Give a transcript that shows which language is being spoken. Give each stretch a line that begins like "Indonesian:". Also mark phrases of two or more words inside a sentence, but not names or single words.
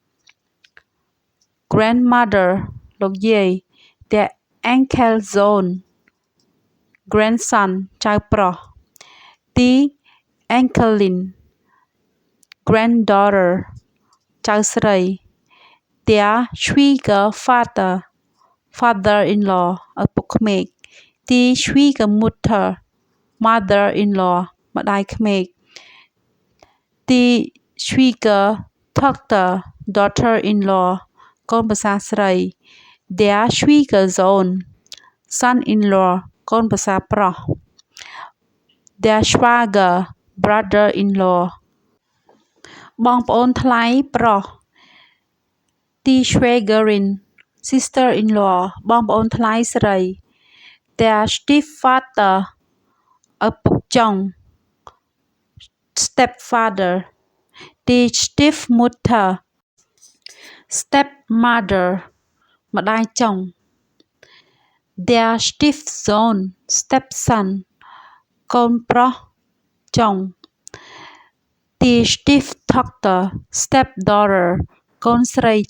German: grandmother
Khmer: លោកយាយ
German: Der Enkelsohn grandson
Khmer: ចៅប្រុស
German: Die Enkelin
English: granddaughter
Khmer: ចៅស្រី
German: Der Schwiegervater father-in-law
Khmer: ឪពុកក្មេក
German: Die Schwiegermutter mother-in-law
Khmer: ម្ដាយក្មេក
German: Die Schwiegertochter daughter-in-law
Khmer: កូនប្រសារស្រី
German: Der Schwiegersohn son-in-law
Khmer: កូនប្រសារប្រុស
German: Der Schwager brother-in-law
Khmer: បងប្អូនថ្លៃប្រុស
German: Die Schwägerin sister-in-law
Khmer: បងប្អូនថ្លៃស្រី
German: Der Stiefvater
Khmer: ឪពុកចុង
German: Stepfather Die Stiefmutter stepmother
Khmer: ម្ដាយចុង
German: Der Stiefsohn stepson
Khmer: កូនប្រុសចុង
German: Die Stieftochter stepdaughter
Khmer: កូនស្រី